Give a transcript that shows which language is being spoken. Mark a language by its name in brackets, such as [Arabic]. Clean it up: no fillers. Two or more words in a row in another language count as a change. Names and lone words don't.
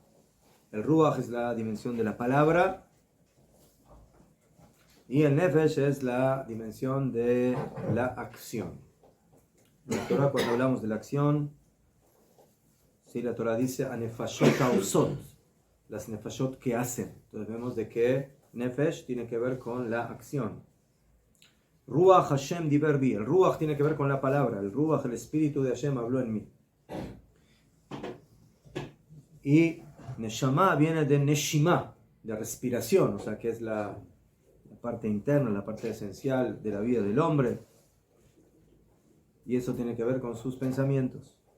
[Spanish] El Ruach es la dimensión de la palabra. Y el Nefesh es la dimensión de la acción. En la Torah, cuando hablamos de la acción, ¿sí? La Torah dice [Hebrew] הנפשות העושות, [Spanish] las nefashot que hacen. Entonces vemos de que Nefesh tiene que ver con la acción. [Hebrew] רוח השם דבר בי, [Spanish] el Ruach tiene que ver con la palabra, el Ruach, el espíritu de Hashem, habló en mí. Y Neshama viene de Neshima, de respiración, o sea que es la parte interna, la parte esencial de la vida del hombre. Y eso tiene que ver con sus pensamientos.